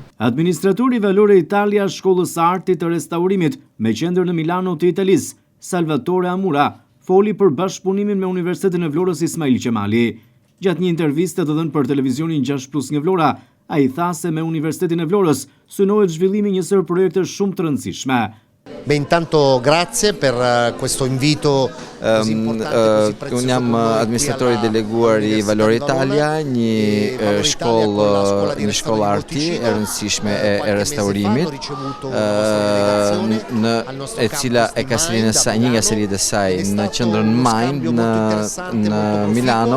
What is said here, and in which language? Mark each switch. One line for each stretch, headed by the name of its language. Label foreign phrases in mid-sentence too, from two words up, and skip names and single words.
Albanian: Administratori Valore Italia Shkollës së Artit të Restaurimit me qendër në Milano të Italisë, Salvatore Amura, foli për bashkëpunimin me Universitetin e Vlorës Ismail Qemali. Gjatë një interviste të dhënë për televizionin 6+1 Vlora, ai tha se me Universitetin e Vlorës synohet zhvillimi një sër projekte shumë të rëndësishme.
Italian: Intanto grazie per questo invito così importante, così prezioso.
Albanian: Unë jam administratori deleguar i Valore Italia, një shkollë arti e rëndësishme e restaurimit, e cila e ka serinë e saj, një nga seritë e saj në qendrën Mind në Milano.